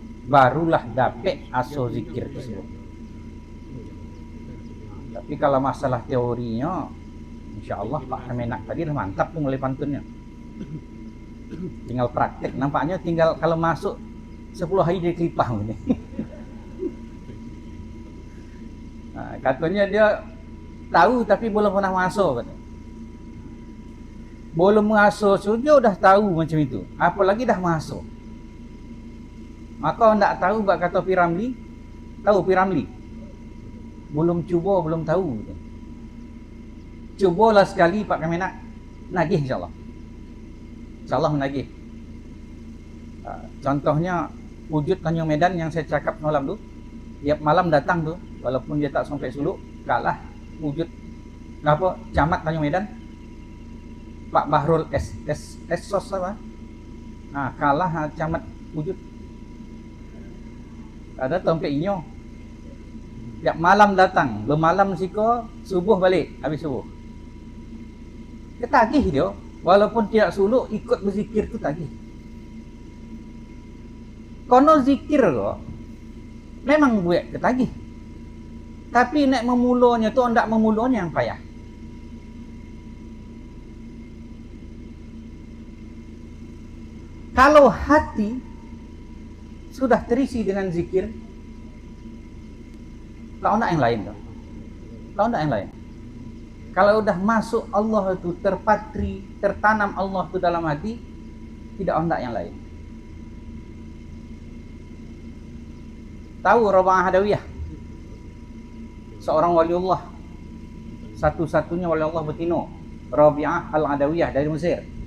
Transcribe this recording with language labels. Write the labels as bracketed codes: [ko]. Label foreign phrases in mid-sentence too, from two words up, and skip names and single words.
[ms] Barulah dapat asal zikir tersebut. Tapi kalau masalah teorinya, insya-Allah Pak Kemenak tadi dah mantap tu mulai pantunnya. Tinggal praktek, nampaknya tinggal kalau masuk 10 hari dia kelipah ni. Katanya dia tahu tapi belum pernah masuk kata. Belum masuk sudah dah tahu macam itu. Apalagi dah masuk. Maka hendak tahu bak kata Piramli, tahu Piramli? Belum cuba belum tahu. Cubalah sekali Pak Kemenak, nagih insyaAllah. InsyaAllah menagih. Contohnya wujud Tanjung Medan yang saya cakap malam tu, tiap malam datang tu, walaupun dia tak sampai Suluk, kalah wujud apa camat Tanjung Medan, Pak Bahrul Esos apa? Kalah camat wujud. Ada tempat inyo. Tiap malam datang, bermalam siko, subuh balik, habis subuh. Ketagih dia, walaupun tidak suluk ikut berzikir tu tagih. Kono zikir kok memang buat ketagih. Tapi nak memulanya tu hendak memulanya yang payah. Kalau hati sudah terisi dengan zikir, tak nak yang lain tu. Tak nak yang lain. Kalau sudah masuk Allah itu terpatri, tertanam Allah itu dalam hati, tidak hendak yang lain. Tahu Rabi'ah Adawiyah? Seorang waliullah, satu-satunya waliullah betina, Rabi'ah Al-Adawiyah dari Mesir.